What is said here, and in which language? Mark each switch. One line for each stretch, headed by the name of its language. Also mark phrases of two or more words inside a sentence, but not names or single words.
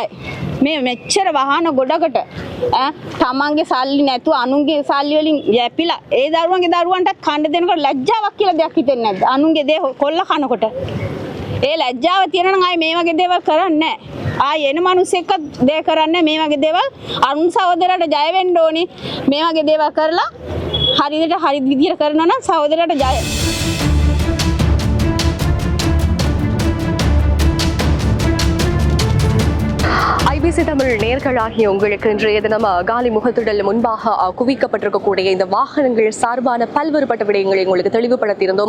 Sinhala: මේ මෙච්චර වාහන ගොඩකට තමන්ගේ සල්ලි නැතුව අනුන්ගේ සල්ලි වලින් යැපිලා ඒ දරුවන්ට කන්න දෙනකොට ලැජ්ජාවක් කියලා දෙයක් හිතෙන්නේ නැද්ද? අනුන්ගේ දේ කොල්ල කනකොට. ඒ ලැජ්ජාව තියෙනවා නම් ආයේ මේ වගේ දේවල් කරන්නේ නැහැ. ආයේ එන මිනිස්සෙක්ක දේ කරන්නේ මේ වගේ දේවල් අරුණ සහෝදරයට ජය වෙන්න ඕනි. මේ වගේ දේවල් කරලා හරි විදියට කරනවා නම් සහෝදරයට ජය.
Tamil: ஐபிசி தமிழ் நேர்களாகிய உங்களுக்கு இன்றைய தினம் காலி முகத்திடல் முன்பாக குவிக்கப்பட்டிருக்கக்கூடிய இந்த வாகனங்கள் சார்பான பல்வேறுபட்ட விடயங்களை உங்களுக்கு தெளிவுபடுத்தியிருந்தோம்.